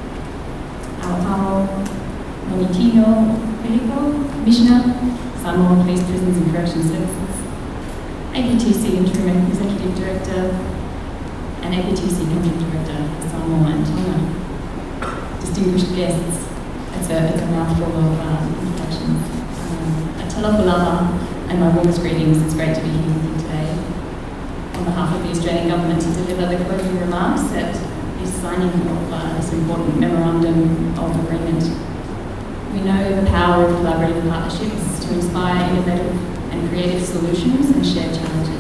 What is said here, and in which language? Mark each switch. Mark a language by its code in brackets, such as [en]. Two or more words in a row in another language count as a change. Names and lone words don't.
[en] Aopao Nomitino Commissioner, Samoa Police, Prisons and Corrections Services, APTC Interim Executive Director, and APTC Country Director for Samoa and Tonga. Distinguished guests, it's a mouthful of introductions. [sm] Talofa lava [en] and my warmest greetings. It's great to be here with you today. On behalf of the Australian Government to deliver the closing remarks at this signing of this important Memorandum of Agreement. We know the power of collaborative partnerships to inspire innovative and creative solutions and shared challenges.